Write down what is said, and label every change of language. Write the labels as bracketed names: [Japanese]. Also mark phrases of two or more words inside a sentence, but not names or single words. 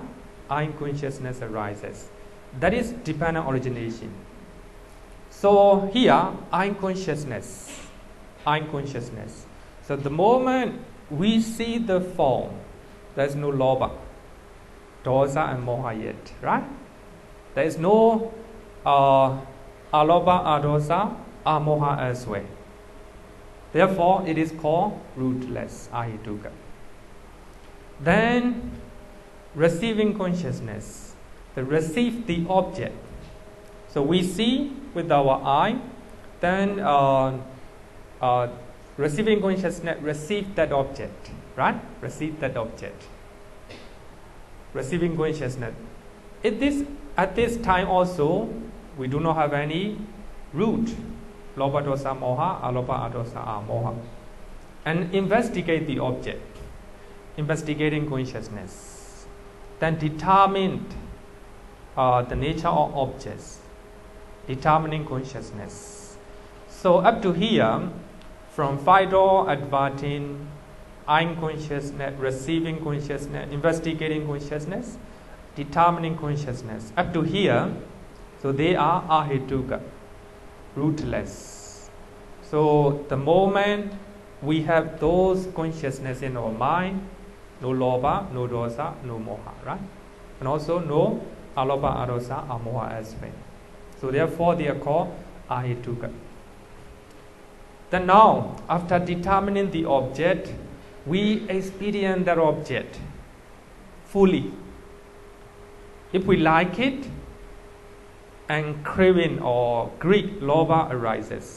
[English] I consciousness arises. That is dependent origination. So here, I consciousness. So the moment we see the form, there is no [Pali] lobha, dosa [English] and moha yet, right? There is no [Pali] alobha, adosa, amoha [English] as well. Therefore, it is called rootless, ahituka. Then, receiving consciousness, receive the object. So we see with our eye, then receiving consciousness receive that object, right? Receive that object. Receiving consciousness. At this time also, we do not have any root. [Pali] Lobha dosa moha, alobha adosa amoha. [English] And investigate the object. Investigating consciousness. Then determine the nature of objects. Determining consciousness. So up to here, from 5 door advancing, I'm consciousness, receiving consciousness, investigating consciousness, determining consciousness. Up to here, so they are ahituka, rootless. So the moment we have those consciousness in our mind, no lobha, no dosa, no moha, right? And also no [Pali] alobha, adosa, amoha [English] as well. So therefore they are called ahetuka. Then now, after determining the object, we experience that object fully. If we like it, and craving or greed, lobha arises.